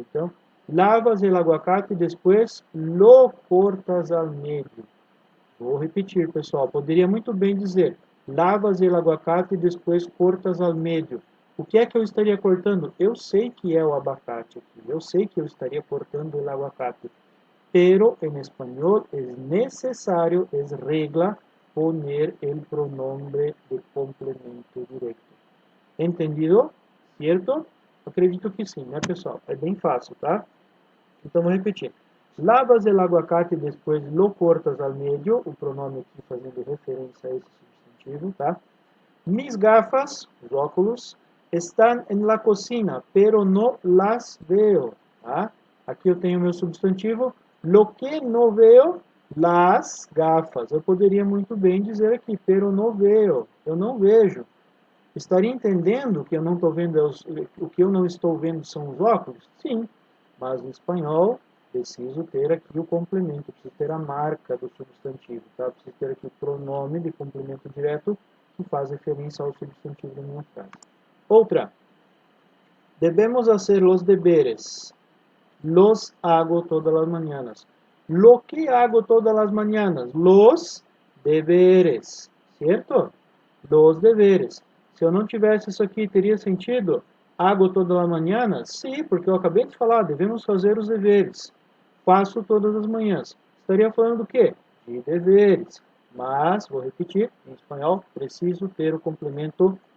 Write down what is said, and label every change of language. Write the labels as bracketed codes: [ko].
[pt] Então, [es] lavas el aguacate [pt] e depois [es] lo cortas al medio. [pt] Vou repetir, pessoal. Poderia muito bem dizer, [es] lavas el aguacate [pt] e depois [es] cortas al medio. [pt] O que é que eu estaria cortando? Eu sei que é o abacate aqui. Eu sei que eu estaria cortando o aguacate. [es] Pero en español es necesario, es regla, poner el pronombre de complemento directo. [pt] Entendido? Certo? Acredito que sim, né, pessoal? É bem fácil, tá? Então, vou repetir. [es] Lavas el aguacate [pt] e depois [es] lo cortas al medio, [pt] o pronome aqui fazendo referência a esse substantivo, tá? [es] Mis gafas, [pt] os óculos, [es] están en la cocina, pero no las veo, tá? [pt] Aqui eu tenho meu substantivo, [es] lo que no veo, las gafas. [pt] Eu poderia muito bem dizer aqui, [es] pero no veo, [pt] eu não vejo. Estaria entendendo que eu não estou vendo, o que eu não estou vendo são os óculos? Sim, mas no espanhol preciso ter aqui o complemento, preciso ter a marca do substantivo, tá? Preciso ter aqui o pronome de complemento direto que faz referência ao substantivo da minha frase. Outra, [es] debemos hacer los deberes. Los hago todas las mañanas. Lo que hago todas las mañanas? Los deberes, ¿cierto? Los deberes. [pt] Se eu não tivesse isso aqui, teria sentido? Hago todas as manhãs? Sim, porque eu acabei de falar, devemos fazer os deveres. Faço todas as manhãs. Estaria falando do quê? De deveres. Mas, vou repetir, em espanhol, preciso ter o complemento